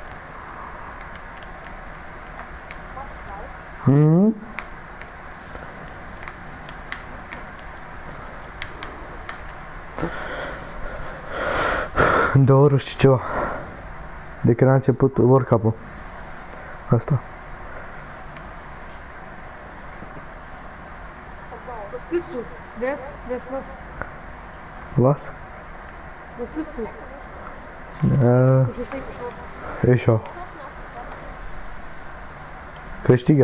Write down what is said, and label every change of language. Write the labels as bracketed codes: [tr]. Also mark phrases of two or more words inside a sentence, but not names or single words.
[ro] În 2 ore și ceva. De când a început WorldCup-ul. Asta. [de] Was bist du? Wer ist was? Was? Was bist du? Ich verstehe schon. Ich auch. Câștigăm.